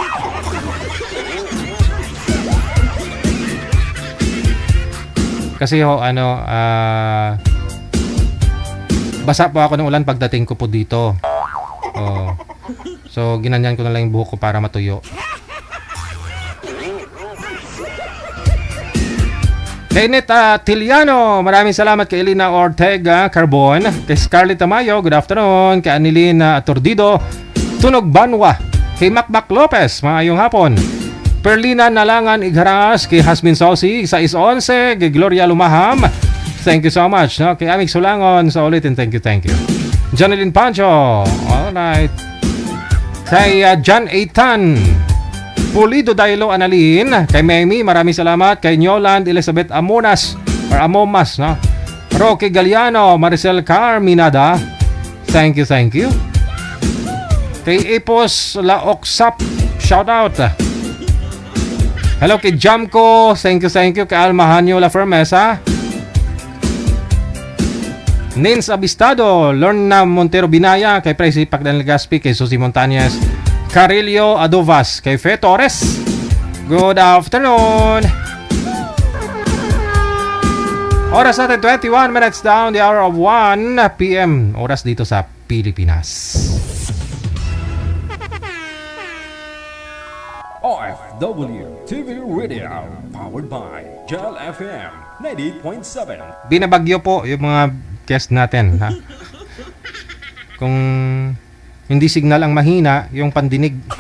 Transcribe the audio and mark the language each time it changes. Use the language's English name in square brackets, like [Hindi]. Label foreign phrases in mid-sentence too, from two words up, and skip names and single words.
[Filipino] Kasi basa po ako ng ulan pagdating ko po dito. So, ginanyan ko na lang yung buhok ko para matuyo. Kay Neta Tiliano, maraming salamat. Kay Elena Ortega Carbon, kay Scarlett Tamayo, [English] good afternoon. [Filipino] Kay Anilina Aturdido, Tunog Banwa, kay Macmac Lopez, [Cebuano] maayong hapon. [Filipino] Perlina Nalangan Igharas, kay Hasmin Sosi, 611, kay Gloria Lumaham, [English] thank you so much. No? [Filipino] Kay Amik Sulangon, sa ulitin, [English] thank you. [Filipino] Janeline Pancho, alright. Kay John Eitan Pulido Dailo Analin, kay Memi, maraming salamat. Kay Nyoland Elizabeth Amomas, no? Rocky Galliano, Maricel Carminada, [English] thank you. [Filipino] Kay Epos Laoksap, [English] shout out. [Filipino] Hello kay Jamco, [English] thank you. [Filipino] Kay Almahanyo La Fermesa, Nins Abistado, Lorna Montero Binaya, kay Presi Pagdan Legaspi, kay Susi Montañez, Carillo Adovas, kay Fe Torres, [English] good afternoon. [Filipino] Oras natin 21 [English] minutes down the hour of [Filipino] 1 p.m. Oras dito sa Pilipinas. [English] OFW TV Radio, powered by Gel FM 98.7. [Filipino] Binabagyo po yung mga guest natin, ha? Kung hindi signal ang mahina, yung pandinig.